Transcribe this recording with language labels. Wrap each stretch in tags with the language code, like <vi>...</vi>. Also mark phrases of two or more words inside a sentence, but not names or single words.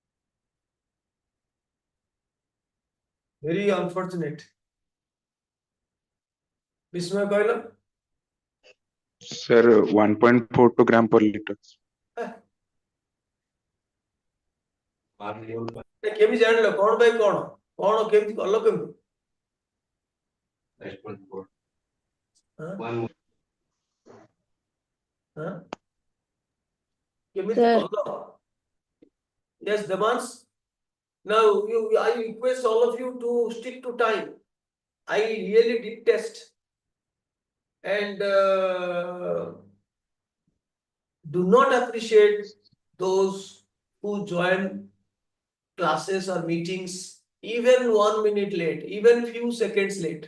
<en>very unfortunate Bismay କହିଲ? Sir, 1.42 gram per liter.</en> <or>କେମିତି ଜାଣିଲ କଣ ପାଇଁ କଣ କେମିତି କଲ କେମିତି? ହଁ? ହଁ? କେମିତି</or> <en>Sir.</en> <or>କଲ?</or> <en>Yes, Devans. Now I request all of you to stick to time. I really detest and do not appreciate those who join classes or meetings even 1 minute late, even few seconds late.</en>